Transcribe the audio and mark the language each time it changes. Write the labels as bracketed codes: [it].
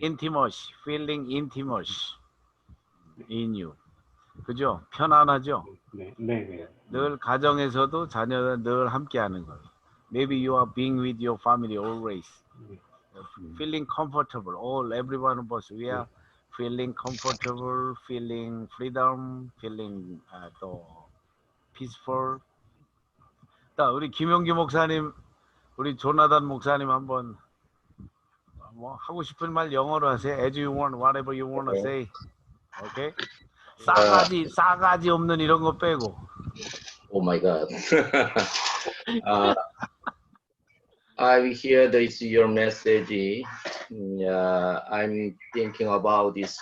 [en] intimacy, feeling intimacy in you. [ko] 그죠? 편안하죠? 네. 늘 가정에서도 자녀들 늘 함께하는 거. [en] Maybe you are being with your family always. Feeling comfortable. Every one of us, we are feeling comfortable, feeling freedom, feeling 또 peaceful. [ko] 자, 우리 김용기 목사님, 우리 조나단 목사님 한번 뭐 하고 싶은 말 영어로 하세요. [en] As you want, whatever you want to say. Okay? [ko] 싸가지 없는 이런 거 빼고. [en] Oh my God. I hear this your message. I'm thinking about this.